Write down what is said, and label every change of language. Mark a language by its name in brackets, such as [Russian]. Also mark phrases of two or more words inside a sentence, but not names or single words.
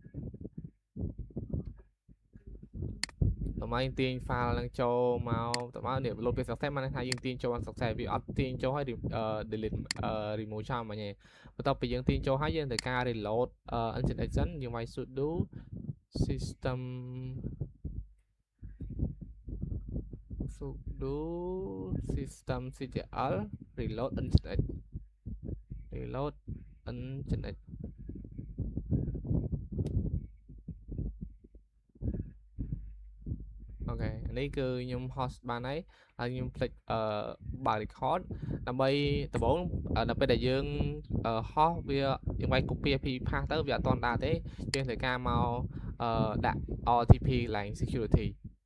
[Khmer] មកយើងទាញ file នឹងចូលមកតមកនេះ load ពី success មកថាយើងទាញចូល success វាអត់ទាញចូលហើយ [English] delete remove [Khmer] ចោលមកញ៉េបន្ទាប់ពីយើងទាញចូលហើយយើងត្រូវការ [English] reload nginx [Khmer] សិនយើងវាយ [English] sudo system systemctl reload nginx [Khmer] អូខេនេះគឺខ្ញុំ host បានហើយហើយខ្ញុំ click បើក record ដើម្បីដំបូងដល់ពេលដែលយើង host វាយើងវាយ [English] copy IP path [Khmer] ទៅវាអត់ទាន់ដើរទេយើងត្រូវការមកដាក់ RTP ឡើង security